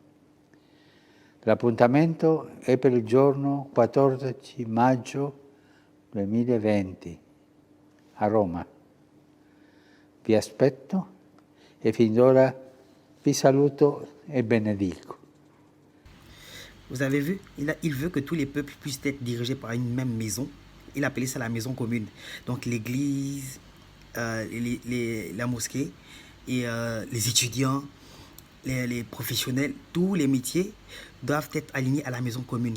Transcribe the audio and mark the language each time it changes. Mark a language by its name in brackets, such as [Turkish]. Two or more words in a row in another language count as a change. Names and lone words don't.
[Italian] L'appuntamento è per il giorno 14 maggio 2020 a Roma. Vi aspetto e fin d'ora vi saluto e benedico. [French] Vous avez vu, il veut que tous les peuples puissent être dirigés par une même maison. Il appelait ça la maison commune. Donc l'église, la mosquée et les étudiants, les professionnels, tous les métiers doivent être alignés à la maison commune.